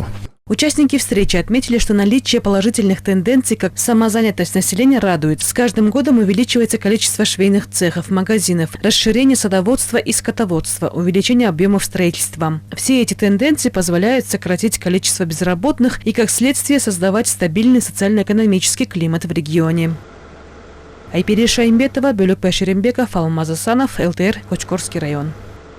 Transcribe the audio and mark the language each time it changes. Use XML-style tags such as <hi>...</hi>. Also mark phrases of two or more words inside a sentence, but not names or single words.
<ru>Участники встречи отметили, что наличие положительных тенденций, как самозанятость населения, радует. С каждым годом увеличивается количество швейных цехов, магазинов, расширение садоводства и скотоводства, увеличение объемов строительства. Все эти тенденции позволяют сократить количество безработных и, как следствие, создавать стабильный социально-экономический климат в регионе. Айпири Шаймбетова, Бөлөкбай Шерембеков, Алмаз Асанов, ЛТР, Кочкорский район.</ru>